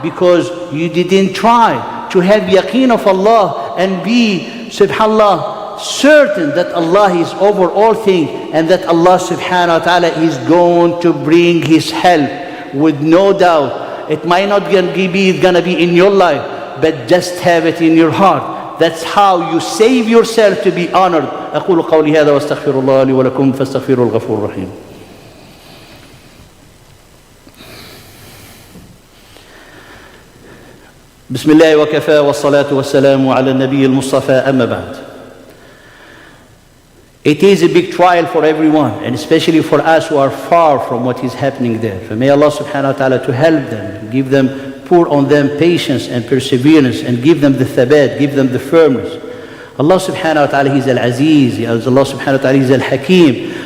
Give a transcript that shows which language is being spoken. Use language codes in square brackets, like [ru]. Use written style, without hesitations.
[en] Because you didn't try to have yaqeen of Allah and be, subhanallah, certain that Allah is over all things and that Allah subhanahu wa ta'ala is going to bring His help with no doubt. It might not be gonna be in your life, but just have it in your heart. That's how you save yourself to be honored. [ar] أقول قولي هذا واستغفر الله لي ولكم فاستغفروا الغفور الرحيم. بسم الله وكفى والصلاة والسلام على النبي المصطفى أما بعد. [en] It is a big trial for everyone, and especially for us who are far from what is happening there. So may Allah subhanahu wa ta'ala to help them, give them, pour on them patience and perseverance, and give them the thabat, give them the firmness. Allah subhanahu wa ta'ala, He's Al-Aziz, Allah subhanahu wa ta'ala, He's Al-Hakim.